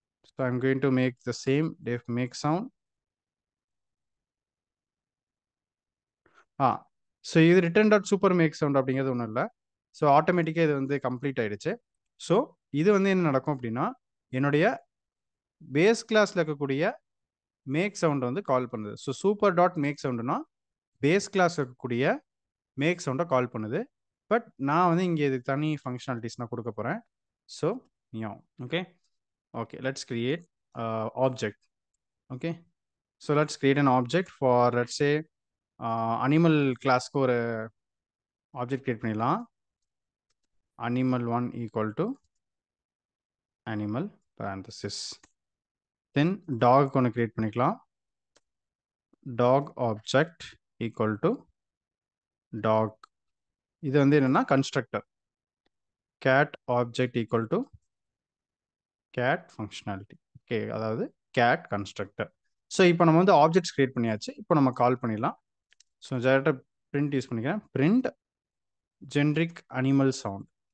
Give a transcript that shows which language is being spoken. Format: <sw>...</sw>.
<en>So I'm going to make the same def make sound.</en> <ta>So இது return dot super make sound அப்படிங்கிறது ஒன்றும் இல்லை. So ஆட்டோமேட்டிக்காக இது வந்து கம்ப்ளீட் ஆயிடுச்சு. ஸோ இது வந்து என்ன நடக்கும் அப்படின்னா, என்னுடைய பேஸ் கிளாஸில் இருக்கக்கூடிய மேக் சவுண்டை வந்து கால் பண்ணுது. So super dot make சவுண்டுனா base class இருக்கக்கூடிய மேக் சவுண்டை கால் பண்ணுது. பட் நான் வந்து இங்கே இது தனி ஃபங்க்ஷனாலிட்டிஸ் நான் கொடுக்க போகிறேன். So</ta> <en>Okay, okay, let's create object. Okay, so let's create an object for let's say</en> <ta>animal கிளாஸ்க்கு ஒரு ஆப்ஜெக்ட் கிரியேட் பண்ணிடலாம்.</ta> <en>animal1 equal to animal parenthesis. Then dog</en> <ta>ஒன்று கிரியேட் பண்ணிக்கலாம்.</ta> <en>dog object equal to dog.</en> <ta>இது வந்து என்னன்னா constructor.</ta> <en>cat object equal to cat functionality.</en> <ta>Okay, அதாவது cat constructor. So இப்போ நம்ம வந்து ஆப்ஜெக்ட்ஸ் கிரியேட் பண்ணியாச்சு. இப்போ நம்ம கால் பண்ணிடலாம். ஸோ டேரக்டாக பிரிண்ட் யூஸ் பண்ணிக்கிறேன்.</ta> <en>Print generic animal sound.</en>